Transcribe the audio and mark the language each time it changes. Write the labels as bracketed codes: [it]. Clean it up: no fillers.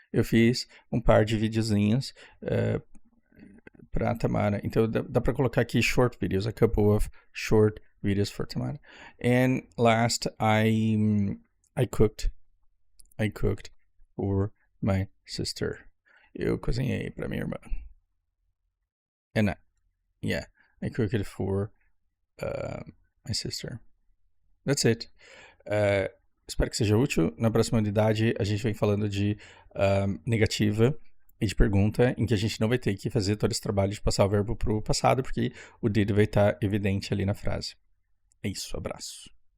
[pt] Eu fiz um par de videozinhos para Tamara. Então dá para colocar aqui short videos, [en] a couple of short videos for Tamara. And last, I cooked for my sister. [pt] Eu cozinhei para minha irmã. [en] And I cooked it for my sister. That's it. [pt] Espero que seja útil. Na próxima unidade, a gente vem falando de negativa e de pergunta, em que a gente não vai ter que fazer todo esse trabalho de passar o verbo para o passado, porque o did vai estar evidente ali na frase. É isso, abraço.